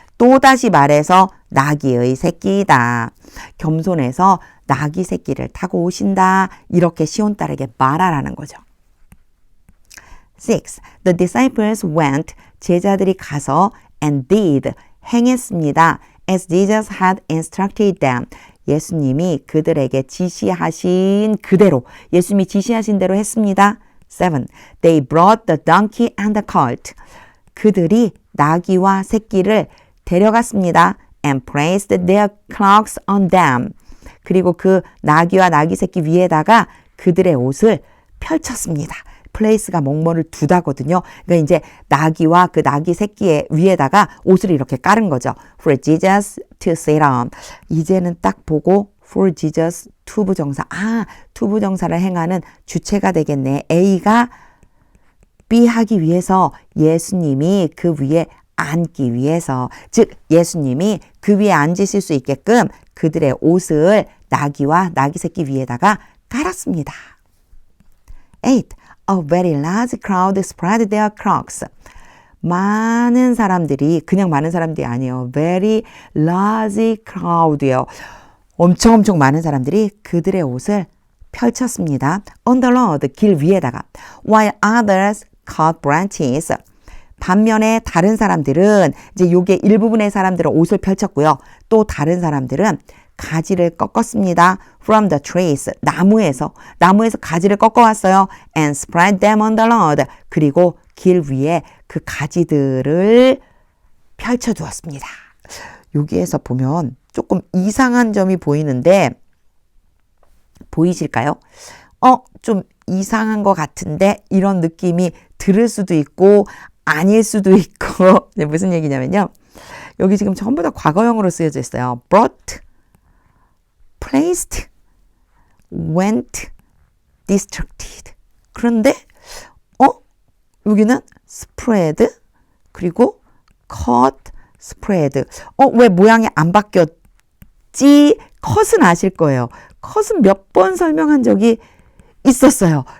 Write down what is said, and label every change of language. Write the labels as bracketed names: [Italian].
[Korean] 또다시 말해서 나귀의 새끼이다. 겸손해서 나귀 새끼를 타고 오신다. 이렇게 시온 딸에게 말하라는 거죠. 6. [English] The disciples went. [Korean] 제자들이 가서 [English] and did. [Korean] 행했습니다. [English] As Jesus had instructed them. [Korean] 예수님이 그들에게 지시하신 그대로, 예수님이 지시하신 대로 했습니다. 7. [English] They brought the donkey and the colt. [Korean] 그들이 나귀와 새끼를 데려갔습니다. [English] And placed their cloaks on them. [Korean] 그리고 그 나귀와 나귀 새끼 위에다가 그들의 옷을 펼쳤습니다. place가 뭐뭐를 두다거든요. 그러니까 이제 나귀와 그 나귀 새끼의 위에다가 옷을 이렇게 깔은 거죠. [English] For Jesus to sit on. [Korean] 이제는 딱 보고 for Jesus 투부정사. 투부정사를 행하는 주체가 되겠네. A가 B 하기 위해서 예수님이 그 위에 앉기 위해서, 즉 예수님이 그 위에 앉으실 수 있게끔 그들의 옷을 나귀와 나귀 새끼 위에다가 깔았습니다. 8. [English] A very large crowd spread their cloaks. [Korean] 많은 사람들이, 그냥 많은 사람들이 아니에요. [English] Very large crowd예요. [Korean] 엄청 많은 사람들이 그들의 옷을 펼쳤습니다. [English] On the road, [Korean] 길 위에다가. [English] While others cut branches. [Korean] 반면에 다른 사람들은, 이제 요게 일부분의 사람들은 옷을 펼쳤고요. 또 다른 사람들은 가지를 꺾었습니다. [English] From the trees, [Korean] 나무에서 가지를 꺾어왔어요. [English] And spread them on the road. [Korean] 그리고 길 위에 그 가지들을 펼쳐두었습니다. 여기에서 보면 조금 이상한 점이 보이는데, 보이실까요? 좀 이상한 것 같은데, 이런 느낌이 들을 수도 있고 아닐 수도 있고. 무슨 얘기냐면요, 여기 지금 전부 다 과거형으로 쓰여져 있어요. [English] brought, placed, went, distracted. [Korean] 그런데 여기는 spread, 그리고 cut, spread. 왜 모양이 안 바뀌었지? cut은 아실 거예요. cut은 몇 번 설명한 적이 있었어요.